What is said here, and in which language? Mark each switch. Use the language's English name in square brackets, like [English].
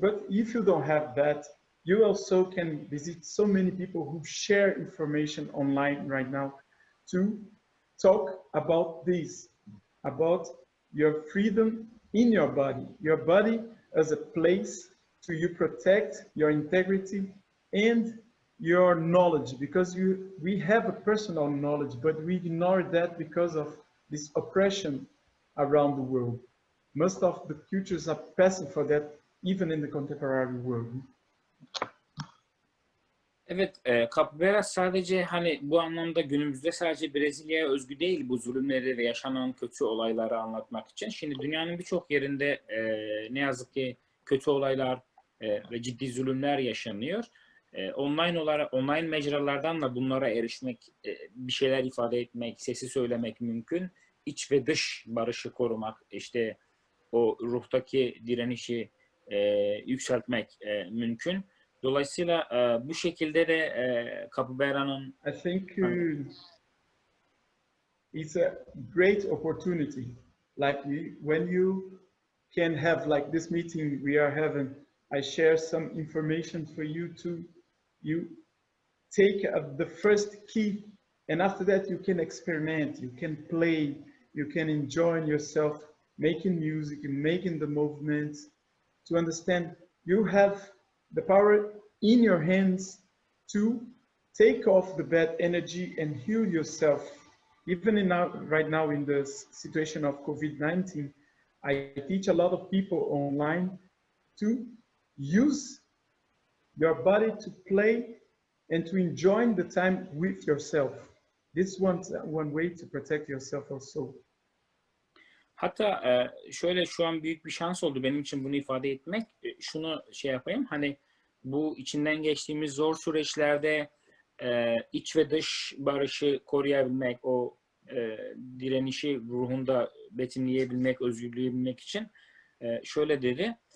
[English] But if you don't have that, you also can visit so many people who share information online right now to talk about this, about your freedom in your body as a place to you protect your integrity and your knowledge, because we have a personal knowledge, but we ignore that because of this oppression around the world. Most of the cultures are passing for that, even in the contemporary world. [Turkish] Evet, Capoeira sadece hani bu anlamda günümüzde sadece Brezilya'ya özgü değil bu zulümleri ve yaşanan kötü olayları anlatmak için. Şimdi dünyanın birçok yerinde ne yazık ki kötü olaylar ve ciddi zulümler yaşanıyor. Online mecralardan da bunlara erişmek, bir şeyler ifade etmek, sesi söylemek mümkün. İç ve dış barışı korumak, işte o ruhtaki direnişi yükseltmek mümkün. Dolayısıyla bu şekilde de Capoeira'nın [English] I think it's a great opportunity. Like when you can have like this meeting we are having, I share some information for you to you take the first key, and after that you can experiment, you can play, you can enjoy yourself making music and making the movements, to understand you have the power in your hands to take off the bad energy and heal yourself. Even right now in the situation of COVID-19, I teach a lot of people online to use your body to play and to enjoy the time with yourself. This one way to protect yourself also. [Turkish] Hatta şöyle şu an büyük bir şans oldu benim için bunu ifade etmek. Şunu şey yapayım, hani bu içinden geçtiğimiz zor süreçlerde iç ve dış barışı koruyabilmek, o direnişi ruhunda betimleyebilmek, özgürleyebilmek için şöyle dedi.